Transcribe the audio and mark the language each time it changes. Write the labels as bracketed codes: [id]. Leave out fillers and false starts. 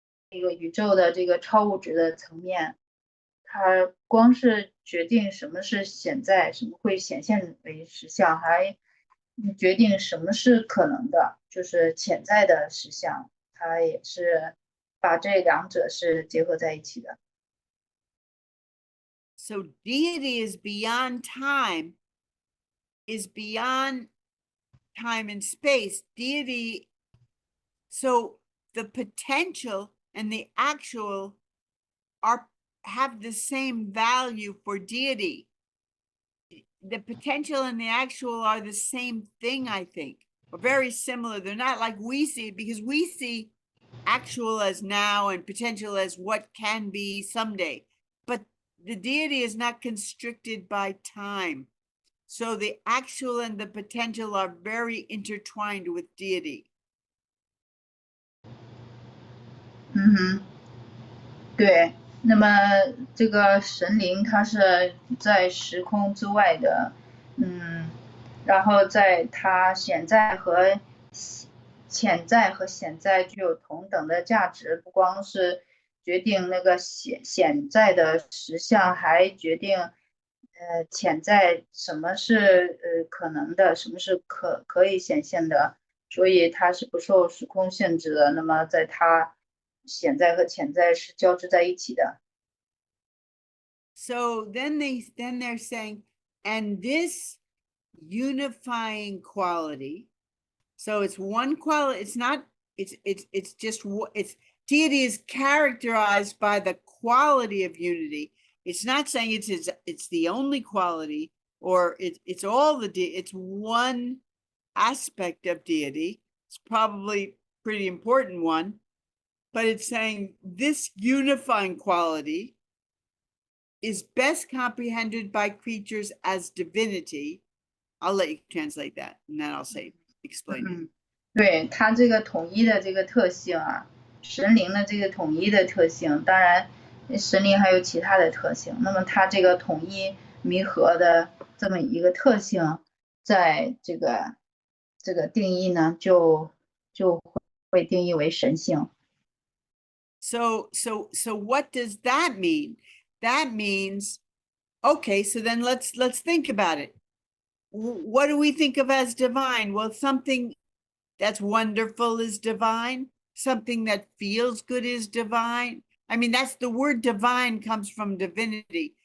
[zh] 这个宇宙的这个超物质的层面，它光是决定什么是显在，什么会显现为实相，还决定什么是可能的，就是潜在的实相，它也是把这两者是结合在一起的。 [en] So deity is beyond time and space. Deity, so the potential and the actual have the same value for deity. The potential and the actual are the same thing, I think, or very similar. They're not like we see it, because we see actual as now and potential as what can be someday. But the deity is not constricted by time. So the actual and the potential are very intertwined with deity. [zh] 对，那么这个神灵它是在时空之外的，然后在它显在和潜在和显在具有同等的价值，不光是决定那个显在的实相，还决定潜在什么是可能的，什么是可以显现的，所以它是不受时空限制的。那么在它显在和潜在是交织在一起的。 [en] So then they're saying, and this unifying quality, so it's one quality, it's just deity is characterized by the quality of unity. It's not saying it's the only quality, or it's all it's one aspect of deity. It's probably a pretty important one, but it's saying this unifying quality is best comprehended by creatures as divinity. I'll let you translate that, and then I'll explain it. [zh] 对，它这个统一的这个特性啊，神灵的这个统一的特性，当然神灵还有其他的特性，那么它这个统一弥合的这么一个特性，在这个定义呢，就会定义为神性。 [en] So what does that mean? That means, okay, so then let's think about it. What do we think of as divine? Well, something that's wonderful is divine. Something that feels good is divine. I mean, that's the word divine comes from divinity.